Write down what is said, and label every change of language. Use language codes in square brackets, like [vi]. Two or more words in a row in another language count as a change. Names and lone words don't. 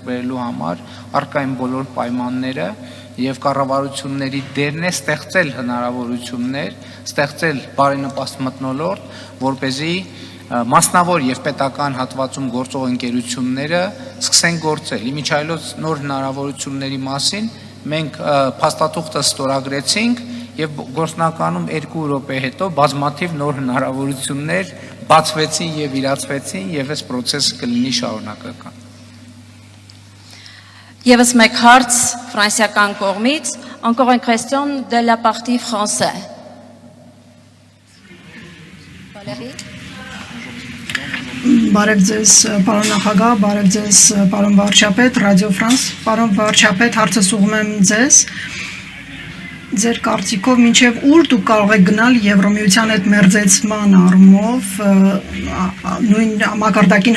[hy] բերելու համար արկային բոլոր պայմանները եւ կառավարությունների դերն է ստեղծել հնարավորություններ, ստեղծել բարենպաստ մթնոլորտ, որ เป զի մասնավոր եւ պետական հատվածում գործող ընկերությունները սկսեն գործել։ Իմիջայլոց նոր հնարավորությունների մասին մենք փաստաթուղթը ստորագրեցինք եւ գործնականում 2 րոպե հետո բազմաթիվ նոր հնարավորություններ բացվեցին եւ իրացվեցին եւ այս process-ը կլինի շարունակական։ Եվս մեկ հարց ֆրանսիական կողմից, [fr] encore une question de la partie français. Valérie [hy] Բարև ձեզ, պարոն նախագահ, բարև ձեզ, պարոն վարչապետ, Ռադիո Ֆրանս, պարոն վարչապետ, հարցս ուղղում եմ ձեզ։ Ձեր կարծիքով մինչև ուր դուք կարող եք գնալ Եվրոմիության հետ մերձեցման առումով, նույն մակարդակին